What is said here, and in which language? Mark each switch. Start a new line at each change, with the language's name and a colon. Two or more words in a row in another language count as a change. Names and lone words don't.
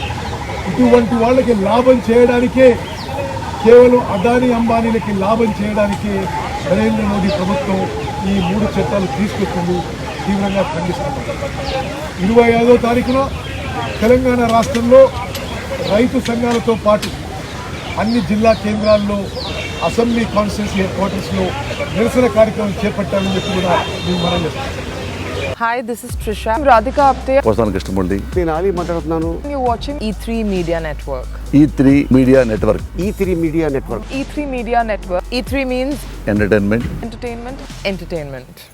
Telugu: ఇటువంటి వాళ్ళకి లాభం చేయడానికే, కేవలం అదానీ అంబానీలకి లాభం చేయడానికే నరేంద్ర మోదీ ప్రభుత్వం ఈ 3 చట్టాలు తీసుకొచ్చింది. తీవ్రంగా ఖండిస్తున్నాం. 25వ తారీఖున తెలంగాణ రాష్ట్రంలో రైతు సంఘాలతో పాటు అన్ని జిల్లా కేంద్రాల్లో,
English: assembly constituency headquarters
Telugu: నిరసన కార్యక్రమం చేపట్టాలని చెప్పి కూడా మేము మనం చేస్తాం.
English: Hi, this is Trisha. I'm Radhika Apte.
Telugu: వస్తాను కృష్ణమూర్తి. నేను ఆలీ మాట్లాడుతున్నాను.
English: You're watching E3 Media Network. E3 Media Network. E3 Media Network. E3 Media Network. E3 means entertainment. entertainment.